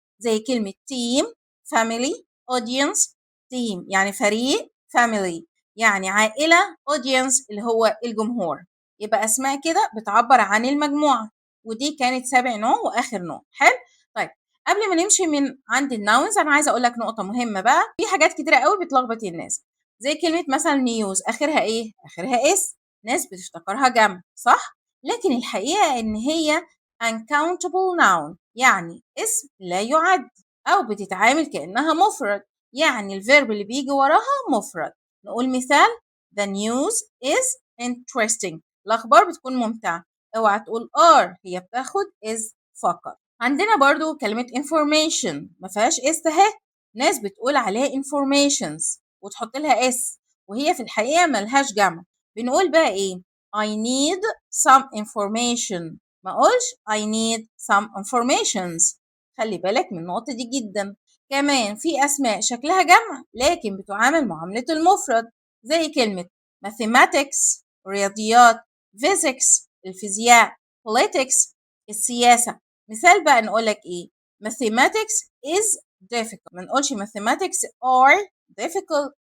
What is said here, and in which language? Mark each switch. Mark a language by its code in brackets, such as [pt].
[en] زي كلمة team family audience. [ar] team يعني فريق، family يعني عائلة، audience اللي هو الجمهور. يبقى أسماء كده بتعبر عن المجموعة. ودي كانت سابع نوع وآخر نوع. حلو. طيب قبل ما نمشي من عند الناونز أنا عايزة أقول لك نقطة مهمة بقى. في حاجات كتيرة قوي بتلخبط الناس، زي كلمة مثلا نيوز آخرها إيه؟ آخرها اس. ناس بتفتكرها جمع، صح؟ لكن الحقيقة إن هي uncountable noun، يعني اسم لا يعد، أو بتتعامل كأنها مفرد، يعني الفيرب اللي بيجي وراها مفرد. [en] نقول مثال: The news is interesting. [ar] الأخبار بتكون ممتعة. اوعى تقول are، هي بتاخد is فقط. عندنا برضو كلمة information ما فيهاش اس اهي. ناس بتقول عليها informations وتحط لها اس، وهي في الحقيقة ملهاش جمع. [en] بنقول بقى ايه؟ I need some information، ما اقولش I need some informations. [ar] خلي بالك من النقطة دي جدا. كمان في أسماء شكلها جمع لكن بتعامل معاملة المفرد، زي كلمة mathematics رياضيات، physics الفيزياء، politics السياسة. مثال بقى نقول لك إيه؟ mathematics is difficult، ما نقولش mathematics are difficult.